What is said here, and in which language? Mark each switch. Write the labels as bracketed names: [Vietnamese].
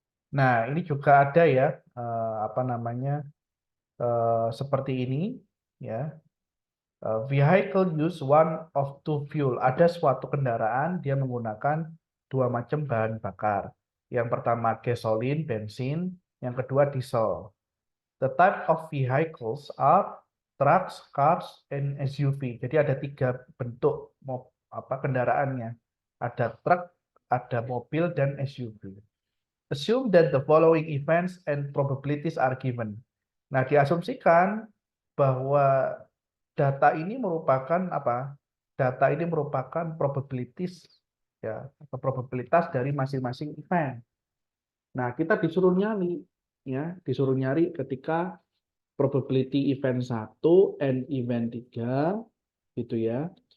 [Indonesian] Nah, ini juga ada ya, apa namanya, seperti ini, ya. [English] Vehicle use one of two fuel. [Indonesian] Ada suatu kendaraan dia menggunakan dua macam bahan bakar. Yang pertama gasolin, bensin, yang kedua diesel. [English] The type of vehicles are trucks, cars, and SUV. [Indonesian] Jadi ada 3 bentuk kendaraannya. Ada truk, ada mobil, dan SUV. [English] Assume that the following events and probabilities are given. [Indonesian] Nah, diasumsikan bahwa data ini merupakan apa? Data ini merupakan probabilities ya, atau probabilitas dari masing-masing event. Nah, kita disuruh nyari ya, disuruh nyari ketika [English] probability event 1 and event 3 [Indonesian] gitu ya.